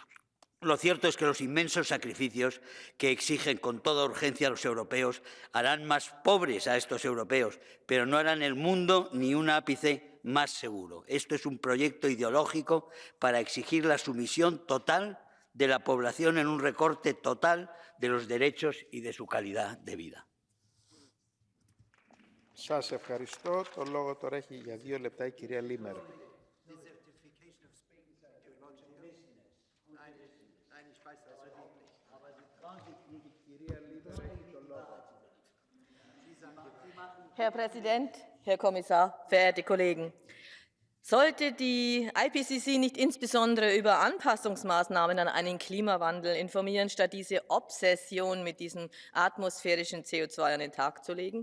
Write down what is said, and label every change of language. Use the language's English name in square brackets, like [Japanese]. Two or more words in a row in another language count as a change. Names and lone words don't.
[Spanish] Lo cierto es que los inmensos sacrificios que exigen con toda urgencia a los europeos harán más pobres a estos europeos, pero no harán el mundo ni un ápice más seguro. Esto es un proyecto ideológico para exigir la sumisión total de la población en un recorte total de los derechos y de su calidad de vida. [Greek] Σας ευχαριστώ. Το λόγο τώρα έχει για 2 λεπτά η κυρία Λίμερ. [German] Herr Präsident, Herr Kommissar, verehrte Kollegen! Sollte die IPCC nicht insbesondere über Anpassungsmaßnahmen an einen Klimawandel informieren, statt diese Obsession mit diesem atmosphärischen CO2 an den Tag zu legen?